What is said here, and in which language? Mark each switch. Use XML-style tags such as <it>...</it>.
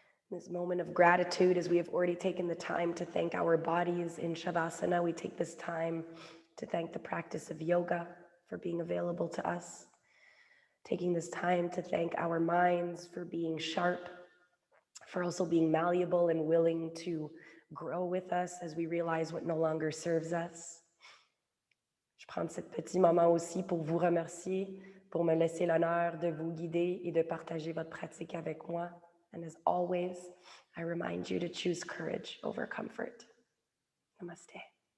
<en>This moment of gratitude, as we have already taken the time to thank our bodies in Shavasana, we take this time to thank the practice of yoga for being available to us. Taking this time to thank our minds for being sharp, for also being malleable and willing to grow with us as we realize what no longer serves us.</en> <fr>Je prends ce petit moment aussi pour vous remercier, pour me laisser l'honneur de vous guider et de partager votre pratique avec moi.</fr> <en>And as always, I remind you to choose courage over comfort. Namaste.</en>